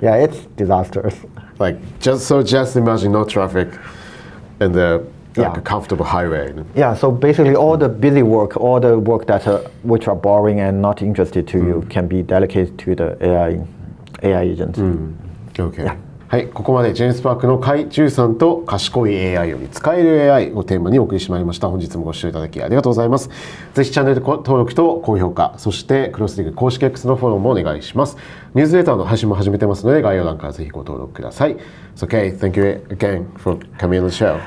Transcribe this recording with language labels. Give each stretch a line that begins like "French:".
English: Yeah, it's disastrous. Just imagine no traffic, and like a comfortable highway. Yeah, so basically all the busy work, all the work that which are boring and not interested to you can be delegated to the AI agent. Okay.
Japanese: はい、ここまでジェンスパークの甲斐忠さんと賢い AI より使える AI をテーマにお送りしてまいりました。本日もご視聴いただきありがとうございます。ぜひチャンネル登録と高評価、そしてクロスリーグ公式 X のフォローもお願いします。ニュースレターの配信も始めてますので概要欄からぜひご登録ください。
English: So, okay, thank you again for coming on the show.